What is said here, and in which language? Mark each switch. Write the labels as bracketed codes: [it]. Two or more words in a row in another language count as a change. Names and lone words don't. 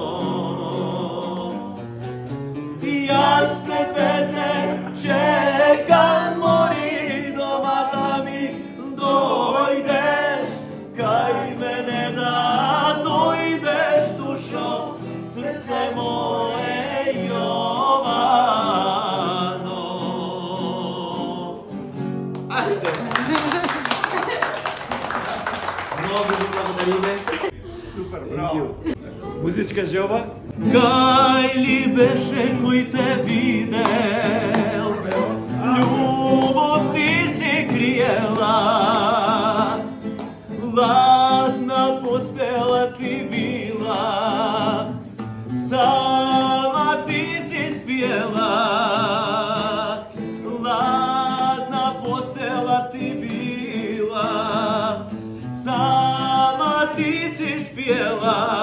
[mk] Јаз тебе те чекам мој дома да ми дојдеш, кај мене да дојдеш душо, срце мое Јовано. Ајде! Много ви благодариме. Супер, браво. Музичка желба? Кај ли беше кој те видел, љубов ти си криела, ладна постела ти била, сама ти си спиела, ладна постела ти била, сама ти си спиела.